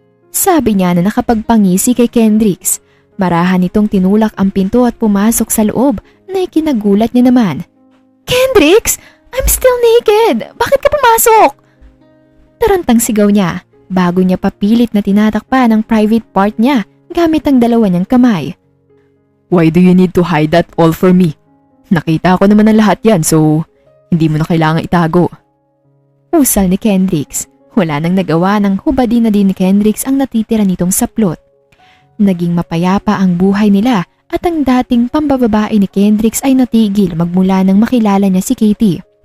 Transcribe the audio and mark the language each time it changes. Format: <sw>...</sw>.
<tl>Sabi niya na nakapagpangisi kay Kendricks. Marahan nitong tinulak ang pinto at pumasok sa loob na ikinagulat niya naman. Kendricks!</tl> <en>I'm still naked!</en> <tl>Bakit ka pumasok? Tarantang sigaw niya bago niya papilit na tinatakpan ang private part niya gamit ang dalawa niyang kamay.</tl> <en>Why do you need to hide that all for me?</en> <tl>Nakita ko naman ang lahat yan so hindi mo na kailangang itago. Usal ni Kendricks. Wala nang nagawa nang hubadin na din ni Kendricks ang natitira nitong saplot. Naging mapayapa ang buhay nila at ang dating pambababae ni Kendricks ay natigil magmula nang makilala niya si Kitty.</tl>